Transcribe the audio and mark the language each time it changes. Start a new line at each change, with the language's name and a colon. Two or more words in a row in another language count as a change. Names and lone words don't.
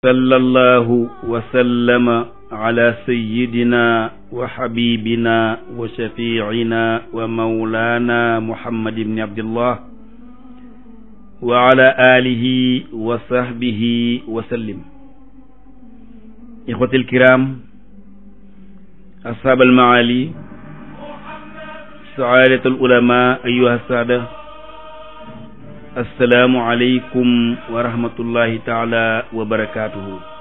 Arabic: صلى الله وسلم على سيدنا وحبيبنا وشفيعنا ومولانا محمد بن عبد الله وعلى آله وصحبه وسلم. إخوتي الكرام، أصحاب المعالي، سادة العلماء، أيها السادة، السلام عليكم ورحمة الله تعالى وبركاته.